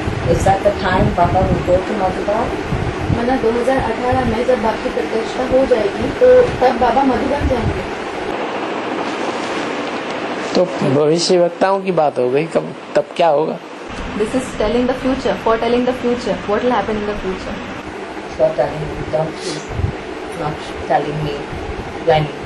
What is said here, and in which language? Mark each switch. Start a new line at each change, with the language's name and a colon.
English: Is that the time Baba will go to Madhuban?
Hindi: माना 2018 में जब बाप की प्रत्यक्षता हो जाएगी तो तब बाबा मधुबन जाएंगे। तो भविष्यवक्ताओं की बात हो गई, कब तब क्या होगा?
English: This is telling the future, foretelling the future. What will happen in the future? So telling me, don't please, not telling me when.